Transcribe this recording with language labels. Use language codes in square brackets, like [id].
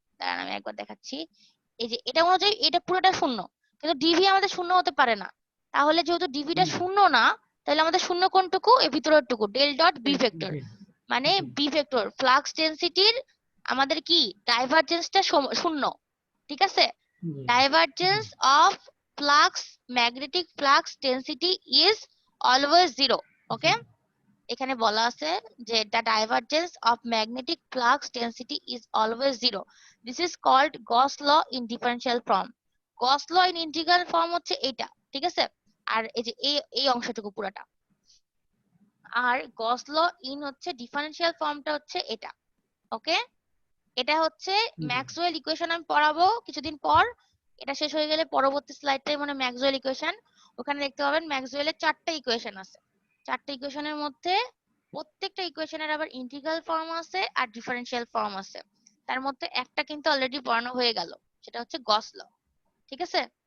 [bn] দাঁড়ান আমি একবার দেখাচ্ছি, এই যে এটা অনুযায়ী এটা পুরোটা 0, কিন্তু ডিভি আমাদের 0 হতে পারে না, তাহলে যেহেতু ডিভিটা 0 না, তাহলে আমাদের 0 কোনটুকু? এই ভিতরের টুকু, ডেল ডট বি ভেক্টর, মানে বি ভেক্টর ফ্লাক্স ডেনসিটির আমাদের কি ডাইভারজেন্সটা 0, ঠিক আছে? [en] Divergence of flux, magnetic flux density is always 0. Okay? [bn] এখানে বলা আছে যে [en] the divergence of magnetic flux density is always 0. This is called Gauss law in differential form. Gauss law in integral form [bn] হচ্ছে এটা, ঠিক আছে? আর এই যে এই অংশটুকু পুরাটা। আর Gauss law in হচ্ছে ডিফারেনশিয়াল ফর্মটা হচ্ছে এটা। ওকে? এটা হচ্ছে ম্যাক্সওয়েল ইকুয়েশন, আমি পড়াবো কিছুদিন পর, এটা শেষ হয়ে গেলে পরবর্তী স্লাইডটাই মানে ম্যাক্সওয়েল ইকুয়েশন। ওখানে দেখতে পাবেন ম্যাক্সওয়েলের 4টা ইকুয়েশন আছে, 4টা ইকুয়েশনের মধ্যে প্রত্যেকটা ইকুয়েশনের আবার ইন্টিগ্রাল ফর্ম আছে আর ডিফারেনশিয়াল ফর্ম আছে, তার মধ্যে একটা কিন্তু অলরেডি পড়ানো হয়ে গেল, সেটা হচ্ছে গস ল, ঠিক আছে?